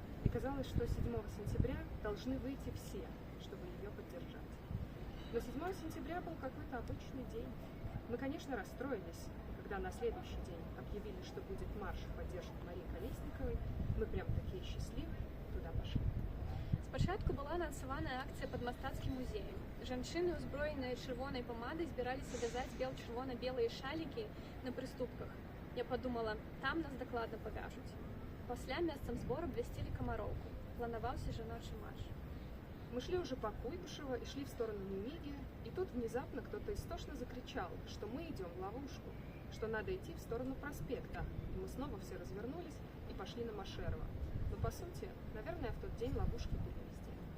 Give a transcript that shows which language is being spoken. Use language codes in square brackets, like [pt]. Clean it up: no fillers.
[ru] И казалось, что 7 сентября должны выйти все, чтобы ее поддержать. Но 7 сентября был какой-то обычный день. Мы, конечно, расстроились, когда на следующий день объявили, что будет марш в поддержку Марии Колесниковой. Мы прям такие счастливые туда пошли. [be] Спачатку була анансаваная акція пад мастацкім музеем. Жанчыны, узброеныя чырвонай памадай, збіраліся вязаць чырвона-белыя шалікі на прыступках. [ru] Я подумала, [be] там нас дакладна павяжуць. Пасля месцам збору абвясцілі камароўку. Планаваўся жаночы марш. [ru] Мы шли уже по Куйбышева и шли в сторону Немиги, и тут внезапно кто-то истошно закричал, что мы идем в ловушку, что надо идти в сторону проспекта. И мы снова все развернулись и пошли на Машерова. Но по сути, наверное, в тот день ловушки были везде.